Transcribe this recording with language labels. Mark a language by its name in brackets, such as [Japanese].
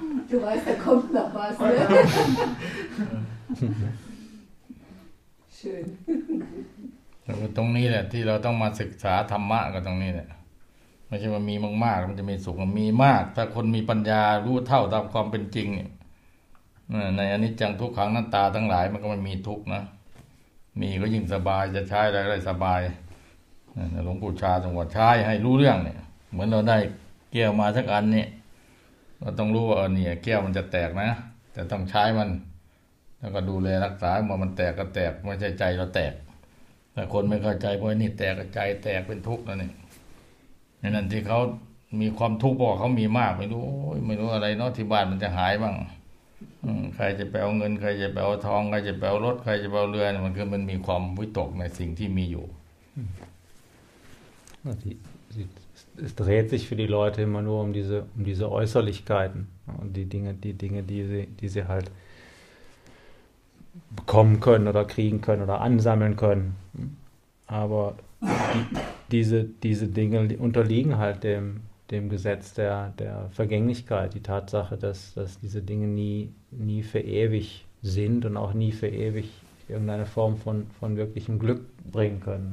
[German] Du weißt, da kommt noch was, ne? Schön. Aber [Thai] ตรงนี้แหละที่เราต้องมาศึกษาธรรมะกันตรงนี้แหละไม่ใช่ว่ามีมากๆมันจะมีสุขมีมากถ้าคนมีปัญญารู้เท่าตามความเป็นจริงในอนิจจังทุกขังอนัตตาทั้งหลายมันก็ไม่มีทุกข์นะมีก็ยิ่งสบายจะใช้อะไรก็ได้สบาย หลวงปู่ชาจังหวัดชายให้รู้เรื่องเนี่ยเหมือนเราได้แก้วมาสักอันเนี่ยเราต้องรู้ว่าเนี่ยแก้วมันจะแตกนะจะต้องใช้มันแล้วก็ดูแลรักษาเมื่อมันแตกก็แตกไม่ใช่ใจเราแตกแต่คนไม่เข้าใจเพราะนี่แตกใจแตกเป็นทุกข์แล้วเนี่ยในนั้นที่เขามีความทุกข์เพราะเขามีมากไม่รู้อะไรเนาะที่บ้านมันจะหายบ้างใครจะไปเอาเงินใครจะไปเอาทองใครจะไปเอารถใครจะไปเอาเรือมันคือมันมีความวิตกในสิ่งที่มีอยู่ [German] es dreht sich für die Leute immer nur um diese Äußerlichkeiten und die Dinge die sie halt bekommen können oder kriegen können oder ansammeln können aber diese Dinge unterliegen halt dem Gesetz der Vergänglichkeit, die Tatsache, dass diese Dinge nie für ewig sind und auch nie für ewig irgendeine Form von wirklichem Glück bringen können.